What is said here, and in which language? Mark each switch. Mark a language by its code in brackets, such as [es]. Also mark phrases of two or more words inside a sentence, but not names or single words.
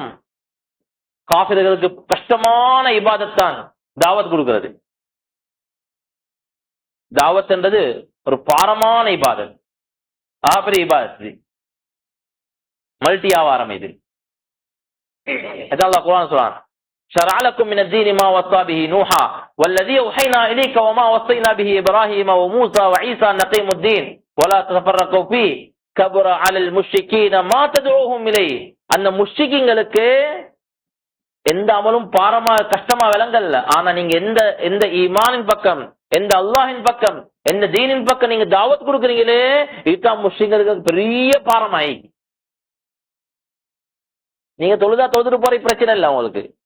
[ta] காஃபிர்களுக்கு கஷ்டமான இபாதத் தான் தாவத் கொடுக்கிறது. தாவத் என்றது ஒரு பாரமான இபாதத், ஆபரி இபாதத், மல்டி வியாபாரம். இது அல்லாஹ் குர்ஆன் சொல்றான், [ar] شرع لكم من الدين ما وصى به نوحا والذي أوحينا إليك وما وصينا به إبراهيم وموسى وعيسى أن أقيموا الدين ولا تتفرقوا فيه كبر على المشركين ما تدعوهم إليه. [ta] அந்த முஷ்ரிக்கீங்களுக்கு எந்த அமலும் பாரமா கஷ்டமா விளங்கல்ல. ஆனா நீங்க எந்த ஈமானின் பக்கம், எந்த அல்லாஹின் பக்கம், எந்த தீனின் பக்கம் நீங்க தாவத் கொடுக்குறீங்களே, இதுதான் முஸ்லிம்களுக்கு பெரிய பாரமாயி. நீங்க தொழுதுட்டு போற பிரச்சனை இல்லை உங்களுக்கு.